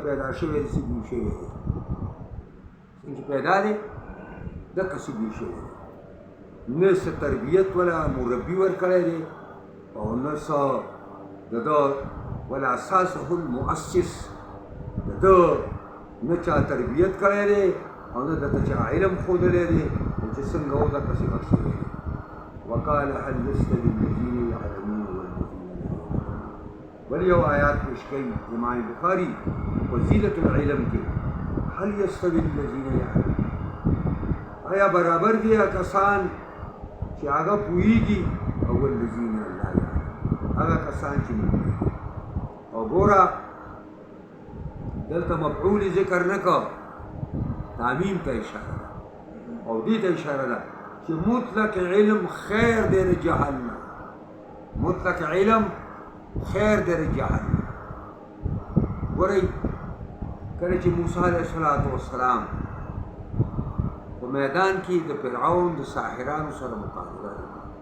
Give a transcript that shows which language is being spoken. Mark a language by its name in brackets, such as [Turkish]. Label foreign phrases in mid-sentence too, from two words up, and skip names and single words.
[Pashto] پیدا شوی داسې دوی شوی دی څنګه پیدا دی دقسې دوی شوی دی نه څه تربیت [Arabic] ولا مربي [Pashto] ورکړی دی او نه څه د ده [Arabic] ولا اساسه المؤسس [Pashto] د ده نه چا تربیت کړی دی او نه دته چا علم ښودلی دی او چې څنګه و دقسې غټ شوی دی [Arabic] وقال هل يستوي الذين يعلمون والذين لا يعلمون [Pashto] بل یو آیات پیش کوي امام بخاري فضیلت العلم کې [Arabic] هل يستوي الذين يعلمون [Pashto] آیا برابر دي کسان چې هغه پوهېږي او [Arabic] الذين لا يعلمون [Pashto] هغه کسان چې نه پوهېږي او ګوره دلته مفعول ذکر نه کو تعمیم ته اشاره ده او دې ته اشاره ده چې مطلق علم خیر دی د جهل نه مطلق علم خیر دی د جهل نه ګورئ کله چې موسی [Arabic] علیه السلام [Pashto] په میدان کې د فرعون د ساحرانو سره مقابله وکړه